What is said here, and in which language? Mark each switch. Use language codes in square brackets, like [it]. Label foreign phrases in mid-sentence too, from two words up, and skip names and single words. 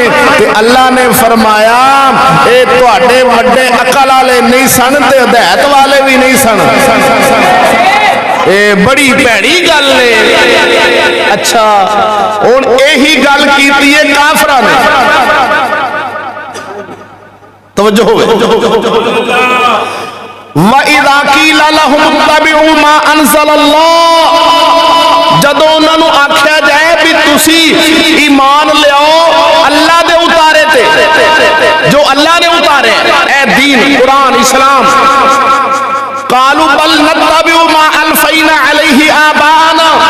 [pa] تے اللہ نے فرمایا اے تہاڈے وڈے عقل والے نہیں سن تے ہدایت والے بھی نہیں سن. اے بڑی بھیڑی گل ہے. اچھا ہن یہی گل کیتی ہے کافراں نے. توجہ ہووے [ar] وإذا قيل لهم اتبعوا ما أنزل الله. [pa] جدوں انہاں نوں آکھیا جائے بھی تسی ایمان لیاؤ اللہ دے اتارے تے، جو اللہ نے اتارے اے دین قرآن اسلام. [ar] قالوا بل نتبع ما ألفينا عليه آباءنا.